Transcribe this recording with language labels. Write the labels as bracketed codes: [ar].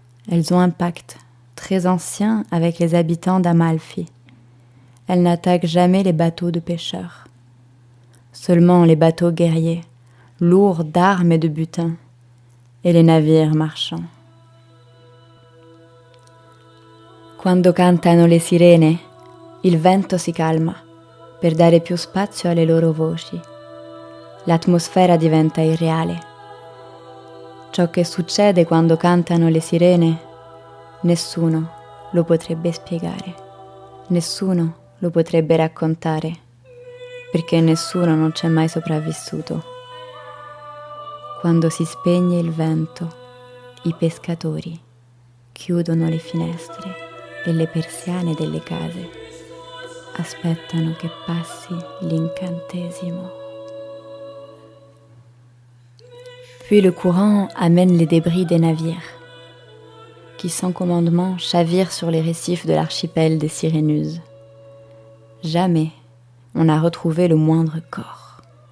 [fr] Elles ont un pacte très ancien avec les habitants d'Amalfi. Elles n'attaquent jamais les bateaux de pêcheurs. Seulement les bateaux guerriers, lourds d'armes et de butin, et les navires marchands. [it] Quando cantano le sirene, il vento si calma per dare più spazio alle loro voci. L'atmosfera diventa irreale. Ciò che succede quando cantano le sirene, nessuno lo potrebbe spiegare, nessuno lo potrebbe raccontare, perché nessuno non c'è mai sopravvissuto. Quando si spegne il vento, i pescatori chiudono le finestre e le persiane delle case, aspettano che passi l'incantesimo. [fr] Puis le courant amène les débris des navires, qui sans commandement chavirent sur les récifs de l'archipel des Sirénuses. Jamais on n'a retrouvé le moindre corps.